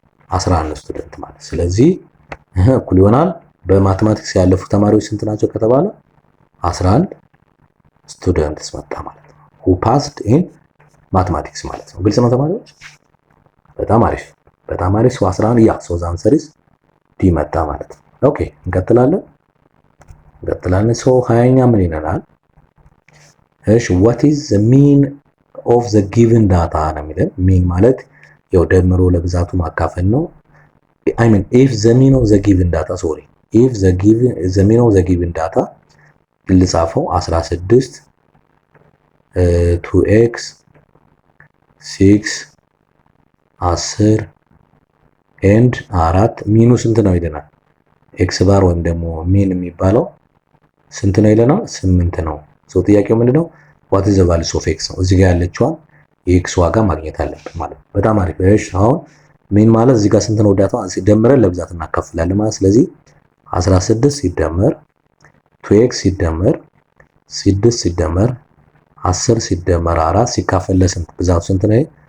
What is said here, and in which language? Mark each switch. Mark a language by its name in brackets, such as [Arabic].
[Amharic] 11 ስቱደንት ማለት። ስለዚህ እኩል ይሆናል በማትማቲክስ ያለፉ ተማሪዎች ስንት ናቸው ከተባለ 11 ስቱደንትስ መጣ ማለት ነው። [English] who passed in mathematics [Amharic] ማለት ነው። ግልጽ ነው ተማሪዎች? በጣም አሪፍ 11 ያ ሶ ዘ አንሰር ኢዝ ዲ መጣ ማለት ነው። ኦኬ እንቀጥላለን። ሶ 20ኛ ምን ይለናል? እሺ [English] what is the mean of the given data [Amharic] ነው የሚለን። ሚን ማለት ያው ደምሮ ለብዛቱ ማካፈል ነው። [English] I mean if the mean of the given data [Amharic] if the mean of the given data ልጻፈው 16 2x 6 10 and 4 ሚኑ ስንት ነው ይለናል። ኤክስ ባር ወይም ደግሞ ሚን የሚባለው ስንት ነው ይለናል? 8 ነው። ሶ ጥያቄው ምንድነው? [English] what is the value of x [Amharic] ነው። እዚህ ጋር ያለችዋን የኤክስ ዋጋ ማግኘት አለብን ማለት ነው። በጣም አሪፍ። እሺ አሁን ሚን ማለት እዚህ ጋር ስንት ነው ዳታው ሲደመረን ለብዛት እናካፍላለን ማለት። ስለዚህ 16 ሲደመር 2x ሲደመር 6 ሲደመር 10 ሲደመር 4 ሲካፈል ለስንት ብዛቱ ስንት ነው?